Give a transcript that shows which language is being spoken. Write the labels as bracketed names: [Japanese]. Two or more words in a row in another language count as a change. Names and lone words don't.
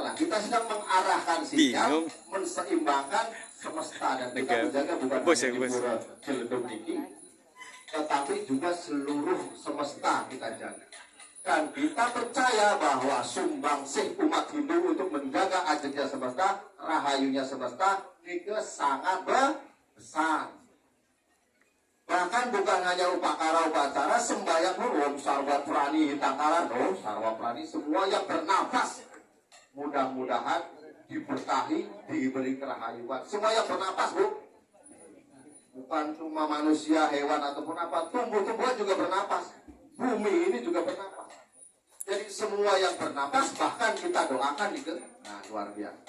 [Indonesian] Lah, kita sedang mengarahkan sinyal, menseimbangkan semesta, dan kita menjaga bukan hanya di Pura Ciledug ini, tetapi juga seluruh semesta kita jaga. Dan kita percaya bahwa sumbangsih umat Hindu untuk menjaga ajennya semesta, rahayunya semesta, itu sangat besar. Bahkan bukan hanya upakara upacara, sembahyang pun [Sanskrit] sarwa prani hitakara, sarwa prani, [Indonesian] semua yang bernafas mudah-mudahan diberkahi, diberi kerahayuan. Semua yang bernafas, Bu, bukan cuma manusia, hewan ataupun apa, tumbuh-tumbuhan juga bernafas, bumi ini juga bernafas. Jadi semua yang bernafas, bahkan kita doakan itu, nah luar biasa.